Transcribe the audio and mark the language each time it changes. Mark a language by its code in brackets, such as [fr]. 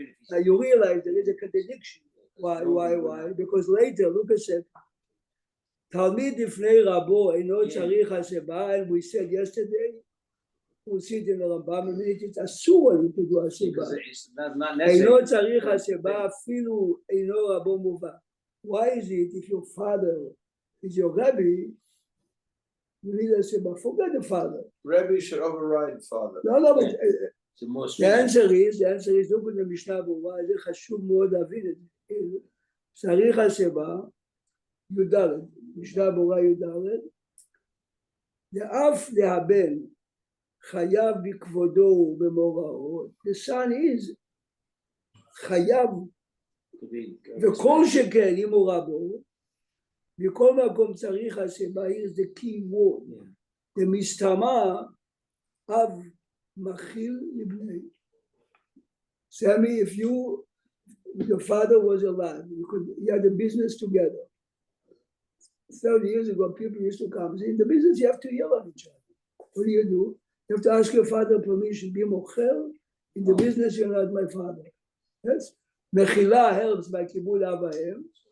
[en] Now you realize there is a contradiction. Why? Because later, look at it. [he] תלמיד לפני רבו אינו צריך הסבה, [en] and we said yesterday, we'll see it in the Rambam, it's [he] אסור לנו [en] to do הסבה. [he] אינו צריך הסבה, אפילו אינו רבו מובהק. [en] Why is it if your father is your Rebbe, you need a Seba? Forget the father. Rebbe should override father. No, but the answer is, look at the Mishnah Berurah, [he] זה חשוב מאוד להבין את זה. צריך הסבה, י"ד, משנה ברורה י"ד, ואף להבן חייב בכבודו ובמוראו, [en] the son is [he] חייב, וכל שכן אם הוא רבו, בכל מקום צריך הסבה, [en] is the key word, [he] ומסתמה אב מכיל לבני. [en] Sammy, if your father was alive, you had a business together. 30 years ago, people used to come. In the business, you have to yell at each other. What do? You have to ask your father permission. Be mochel. In the business, you're not my father. Yes? Mechila helps by kibud avaim.